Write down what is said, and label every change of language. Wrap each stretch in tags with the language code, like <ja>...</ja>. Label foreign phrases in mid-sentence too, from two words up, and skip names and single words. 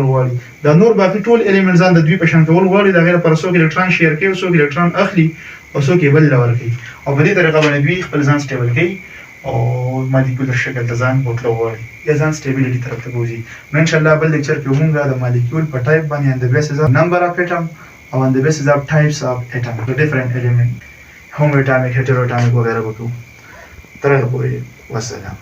<ps>غواړي دا نور باقی ټول الیمنټ ځان د دوی په شان ډول غواړي دا غیر پر څو الکترون شیر کوي څو الکترون اخلي او څو کې بل لور کوي او په دې طریقه باندې دوی خپل ځان سټیبل کوي او مالیکولر شکل د ځان بوتلو غواړي یا ځان سټیبیلیټي طرف ته بوزي نو</ps> <ar>ان شاء الله</ar> <ps>بل لیکچر کې موږ د مالیکول په ټایپ باندې</ps> <en>and basis of number of atom</en> <ps>او</ps> <en>on the basis of types of atom the different element homoatomic heteroatomic</en> <ps>وغیرہ وکړو تر هغه پورې والسلام</ps>